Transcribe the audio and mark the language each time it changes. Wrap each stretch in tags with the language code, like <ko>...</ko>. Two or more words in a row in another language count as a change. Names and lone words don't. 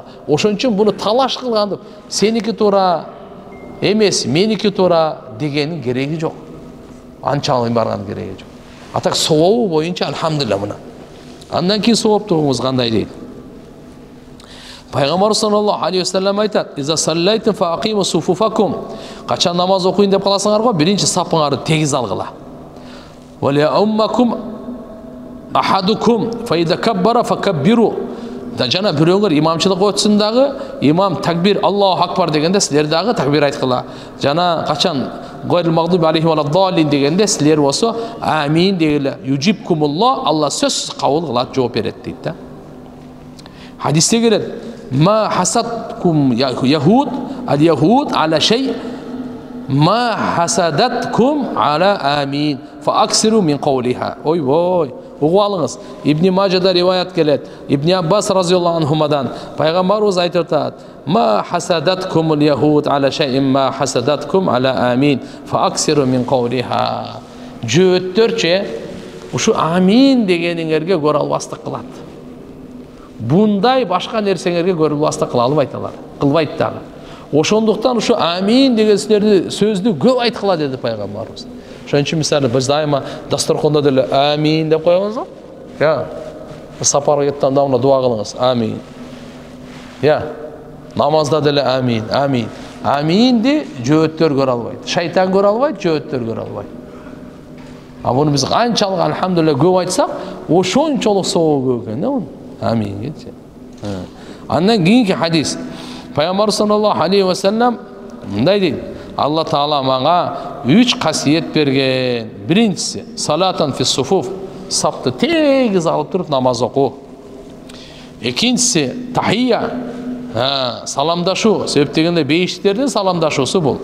<ky>Ошон үчүн буну талаш кылгандып, сеники туура эмес, меники туура дегенин кереги жок. Анчалык барган кереги жок. Атак сообу боюнча алхамдулилlah мына. Андан кийин сооптугуңуз кандай дейт?</ky> <ar>Пайгамбар صلى الله عليه وسلم айтат: "إذا صليتم فأقيموا صفوفكم."</ar> <ky>Качан намаз окуйын деп каласыңар го, биринчи сапыңарды тегиз алгыла.</ky> <ar>"ولا أمكم أحدكم فإذا كبر فكبروا."</ar> <ky>Жана бирөөңөр имамчылык өтсүн дагы, имам такбир</ky> <ar>الله أكبر</ar> <ky>дегенде силер дагы такбир айткыла. Жана качан</ky> <ar>غير المغضوب عليهم ولا الضالين</ar> <ky>дегенде силер болсо амин дегиле. Юджибкумуллах, Алла сөзсүз кабыл кылат, жооп берет дейт да. Хадисте келет:</ky> <ar>"ما حسدكم يهود، اليهود على شيء، ما حسدتكم على آمين، فأكثروا من قولها."</ar> <ky>Ой, угуп алыңыз. Ибн Мажада риваят келет. Ибн Аббас</ky> <ar>رضي الله عنهما</ar> <ky>пайгамбарыбыз айтып атат:</ky> <ar>"ما حسدتكم اليهود على شيء، ما حسدتكم على آمين، فأكثروا من قولها."</ar> <ky>Жөөттөрчө ушу амин дегениңерге көрө албастык кылат. Бундай башка нерсеңерге көрүлбастык кыла албайт алар. Кылбайт дагы. Ошондуктан ушу амин деген сөздү көп айткыла деди пайгамбарыбыз. Ошон үчүн мисалы биз дайыма дасторкондо деле амин деп коебуз го. Я сапарга кеткен адамга дуа кылыңыз. Амин. Я намазда деле амин, амин. Аминди жөөттөр көрө албайт. Шайтан көрө албайт, жөөттөр көрө албайт. А буну биз канчалык алхамдулилля көп айтсак, ошончолук соогу көп экен да. Амин кетчи. Андан кийинки хадис. Пайгамбар</ky> <ar>صلى الله عليه وسلم</ar> <ky>мындай дейт: Алла Таала мага 3 касиет берген. Биринчиси</ky> <ar>صلاة في صفوف,</ar> <ky>сапты тегиз алып туруп намаз окуу. Экинчиси тахия, саламдашу, себеп дегенде бейиштердин саламдашуусу бул.</ky>